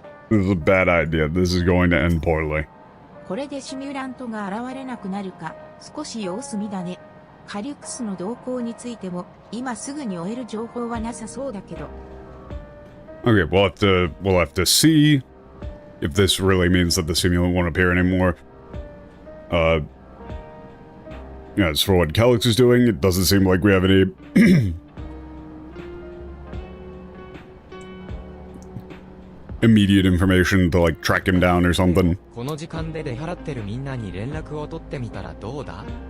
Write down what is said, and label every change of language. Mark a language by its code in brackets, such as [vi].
[en] This is a bad idea. This is going to end poorly. [ja] これでシミュラントが現れなくなるか、少し様子見だね。カリュクスの動向についても、今すぐに追える情報はなさそうだけど。 [en] Okay, we'll have to see if this really means that the simulant won't appear anymore. As for what Calyx is doing, it doesn't seem like we have any immediate information to like track him down or something. [ja] この時間で出払ってるみんなに連絡を取ってみたらどうだ?